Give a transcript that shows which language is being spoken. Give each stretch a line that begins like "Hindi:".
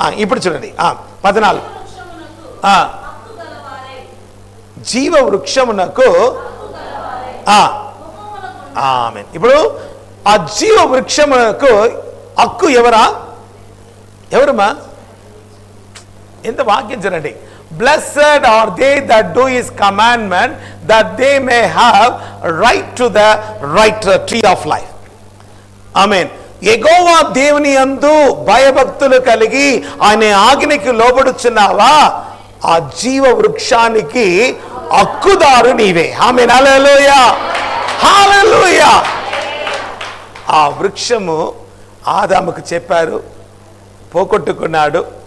Telugu: ఇప్పుడు చూడండి 14 జీవవృక్షమునకు. ఆమేన్. ఇప్పుడు ఆ జీవవృక్షమునకు హక్కు ఎవరమ్మా? ఎంత వాక్యం చూడండి.
English: Blessed are they that do his commandment, that they may have right to the right tree of life.
Telugu: ఆమేన్. యెహోవా దేవుని యందు భయభక్తులు కలిగి ఆయన ఆజ్ఞకి లోబడుచున్నావా? ఆ జీవ వృక్షానికి హక్కుదారు నీవే. ఆమేన్. హల్లెలూయా, హల్లెలూయా. ఆ వృక్షము ఆదాముకు చెప్పారు, పోగొట్టుకున్నాడు.